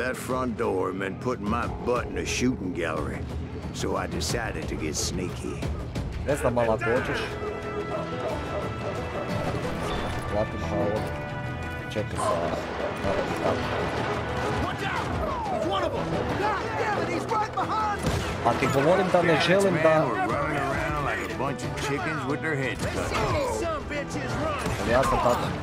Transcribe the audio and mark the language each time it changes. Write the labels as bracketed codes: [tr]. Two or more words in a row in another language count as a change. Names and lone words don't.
[en] that front door meant putting my butt in a shooting gallery, so I decided to get sneaky. [sr] Ne znam, malo dođeš. Platim ovo. Čekaj sa... A ti govorim da ne želim da... Ja sam tako.